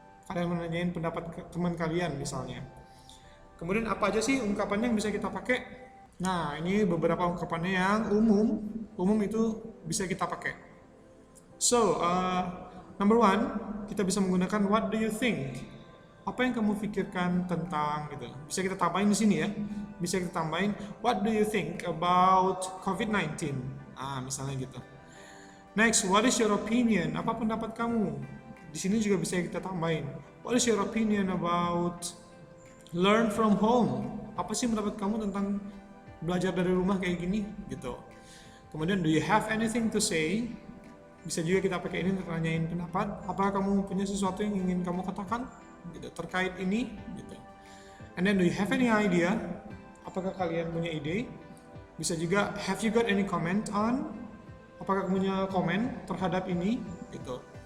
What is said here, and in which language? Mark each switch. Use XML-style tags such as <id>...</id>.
<id>Kalian menanyain pendapat teman kalian misalnya. Kemudian apa aja sih ungkapannya yang bisa kita pakai? Nah, ini beberapa ungkapannya yang umum itu bisa kita pakai.</id> <en>So, number one,</en> <id>kita bisa menggunakan</id> <en>what do you think?</en> <id>Apa yang kamu pikirkan tentang gitu. Bisa kita tambahin di sini ya. Bisa kita tambahin</id> <en>what do you think about COVID-19?</en> <id>Misalnya gitu.</id> <en>Next, what is your opinion?</en> <id>Apa pendapat kamu? Di sini juga bisa kita tambahin.</id> <en>What is your opinion about learn from home?</en> <id>Apa sih pendapat kamu tentang belajar dari rumah kayak gini gitu. Kemudian</id> <en>do you have anything to say?</en> <id>Bisa juga kita pakai ini untuk nanyain pendapat. Apakah kamu punya sesuatu yang ingin kamu katakan gitu, terkait ini gitu.</id> <en>And then do you have any idea?</en> <id>Apakah kalian punya ide? Bisa juga</id> <en>have you got any comment on?</en> <id>Apakah kamu punya komen terhadap ini gitu.</id>